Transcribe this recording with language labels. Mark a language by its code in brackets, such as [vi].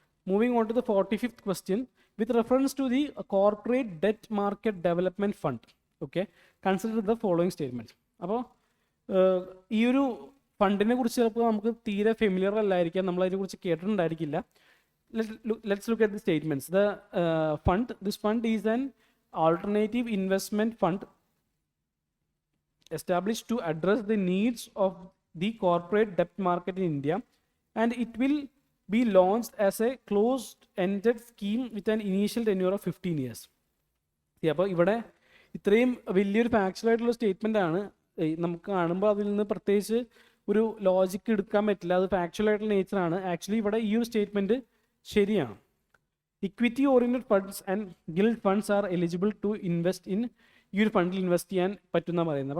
[en] Moving on to the 45th question. With reference to the corporate debt market development fund. [ml] Okay, [en] Consider the following statement. [ml] അപ്പോൾ ഈ ഒരു ഫണ്ടിനെ കുറിച്ച് ചിലപ്പോൾ നമുക്ക് തീരെ familiar അല്ലായിരിക്കാം, നമ്മളതിനെക്കുറിച്ച് കേട്ടിട്ടുണ്ടായിരിക്കില്ല. [en] Let's look at the statements. This fund is an alternative investment fund established to address the needs of the corporate debt market in India, and it will be launched as a closed-ended scheme with an initial tenure of 15 years. [ml] അപ്പോൾ ഇവിടെ ഇത്രയും വലിയൊരു factual ആയിട്ടുള്ള statement ആണ്. നമുക്ക് കാണുമ്പോൾ അതിൽ നിന്ന് പ്രത്യേകിച്ച് ഒരു ലോജിക്ക് എടുക്കാൻ പറ്റില്ല, അത് ഫാക്ച്വൽ ആയിട്ടുള്ള നേച്ചറാണ്. [en] actually [ml] ഇവിടെ ഈ ഒരു സ്റ്റേറ്റ്മെൻറ്റ് ശരിയാണ്. [en] equity oriented funds and gilt funds are eligible to invest in, [ml] ഈ ഒരു ഫണ്ടിൽ ഇൻവെസ്റ്റ് ചെയ്യാൻ പറ്റുന്ന പറയുന്നത്.